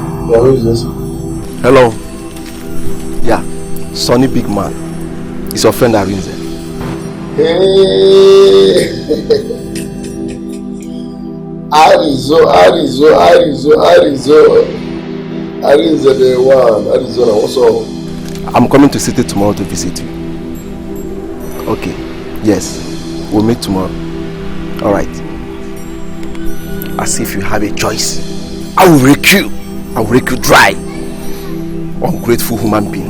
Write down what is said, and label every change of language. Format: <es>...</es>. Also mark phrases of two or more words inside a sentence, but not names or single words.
<en>Yeah, who is this? Hello. Yeah, Sonny Big Man. It's your friend Arinze. Hey! Arizo. Arinze the one. Arizona, what's up? I'm coming to city tomorrow to visit you. Okay, yes. We'll meet tomorrow. Alright. As if you have a choice. I will wreck you. I will wreck you dry. Ungrateful human being.</en>